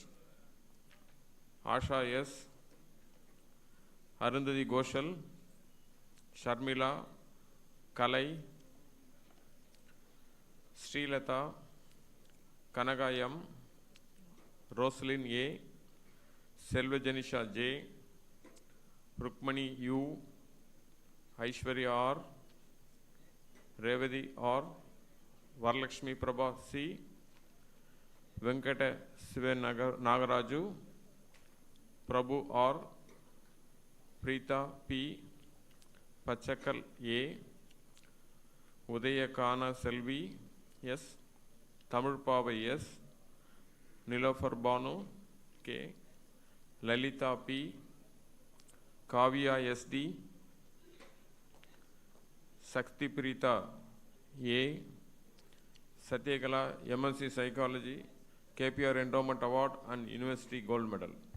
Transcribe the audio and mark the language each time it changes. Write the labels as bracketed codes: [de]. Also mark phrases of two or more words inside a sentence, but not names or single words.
[en] Asha S, Arundhati Ghoshal, Sharmila, Kalai, Srilata, Kanaga M, Rosalyn A, Selvajanisha J, Rukmani U, Aishwarya R, Revati R, Varalakshmi Prabha C, Venkata Sivan Nagaraju, Prabhu R, Preeta P, Pachakal A, Udayakana Selvi S, Tamil Pava S, Nilofar Banu K, Lalita P, Kavya SD, Sakti Preeta A, Satyakala MSc Psychology, KPR Endowment Award and University Gold Medal.